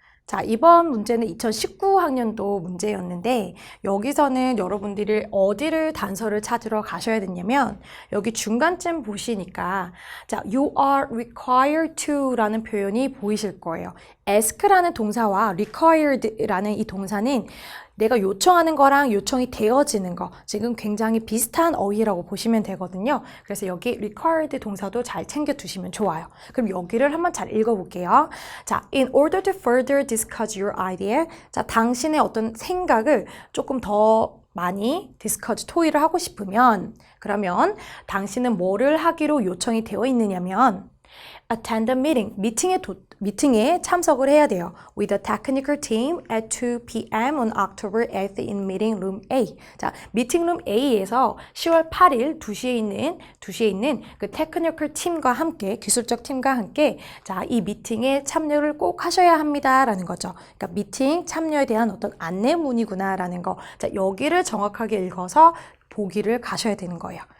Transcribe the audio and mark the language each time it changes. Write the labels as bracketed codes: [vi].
[ko] 자, 이번 문제는 2019학년도 문제였는데 여기서는 여러분들이 어디를 단서를 찾으러 가셔야 되냐면 여기 중간쯤 보시니까 자, [en] you are required to [ko] 라는 표현이 보이실 거예요. ask라는 동사와 required라는 이 동사는 내가 요청하는 거랑 요청이 되어지는 거 지금 굉장히 비슷한 어휘라고 보시면 되거든요. 그래서 여기 required 동사도 잘 챙겨 두시면 좋아요. 그럼 여기를 한번 잘 읽어볼게요. [en] 자, in order to further discuss your idea. [ko] 자, 당신의 어떤 생각을 조금 더 많이 discuss, 토의를 하고 싶으면 그러면 당신은 뭐를 하기로 요청이 되어 있느냐면 [en] attend a meeting, [ko] 미팅에 참석을 해야 돼요. [en] With the technical team at 2 p.m. on October 8th in meeting room A. [ko] 자, 미팅 룸 A에서 10월 8일 2시에 있는 그 테크니컬 팀과 함께, 기술적 팀과 함께 자, 이 미팅에 참여를 꼭 하셔야 합니다라는 거죠. 그러니까 미팅 참여에 대한 어떤 안내문이구나라는 거. 자, 여기를 정확하게 읽어서 보기를 가셔야 되는 거예요.